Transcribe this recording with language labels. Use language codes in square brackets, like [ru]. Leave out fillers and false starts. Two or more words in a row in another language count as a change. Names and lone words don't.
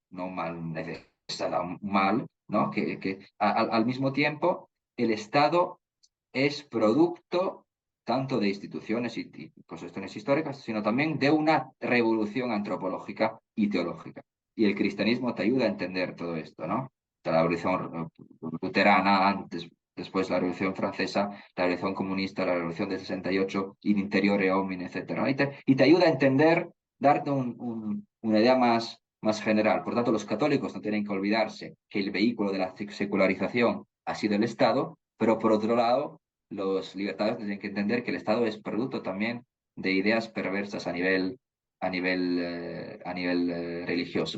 [es] No un mal necesario, un mal, ¿no? Que al mismo tiempo el Estado es producto tanto de instituciones y cuestiones históricas, sino también de una revolución antropológica y teológica. Y el cristianismo te ayuda a entender todo esto, ¿no? La revolución luterana, antes, después la revolución francesa, la revolución comunista, la revolución del 68, [la] in interiore homine, [es] etc. Y te ayuda a entender, darte una idea más general. Por tanto, los católicos no tienen que olvidarse que el vehículo de la secularización ha sido el Estado, pero por otro lado, los libertarios tienen que entender que el Estado es producto también de ideas perversas a nivel religioso.